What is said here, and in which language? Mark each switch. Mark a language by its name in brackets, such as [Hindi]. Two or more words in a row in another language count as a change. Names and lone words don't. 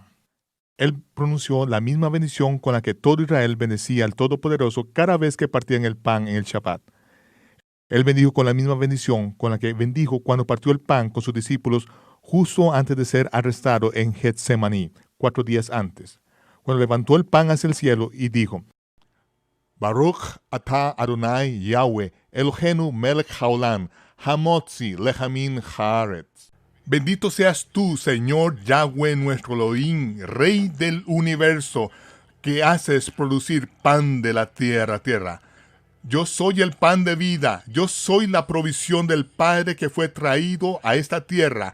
[Spanish] Él pronunció la misma bendición con la que todo Israel bendecía al Todopoderoso cada vez que partían el pan en el Shabbat. Él bendijo con la misma bendición con la que bendijo cuando partió el pan con sus discípulos justo antes de ser arrestado en Getsemaní, 4 días antes, cuando levantó el pan hacia el cielo y dijo, [Hebrew] ברוך אתה אדוני יהוה אלוהינו מלך העולם, המוציא לחם מן הארץ. [Spanish] Bendito seas tú, Señor Yahweh nuestro Elohim, Rey del universo, que haces producir pan de la tierra. Yo soy el pan de vida, yo soy la provisión del Padre que fue traído a esta tierra.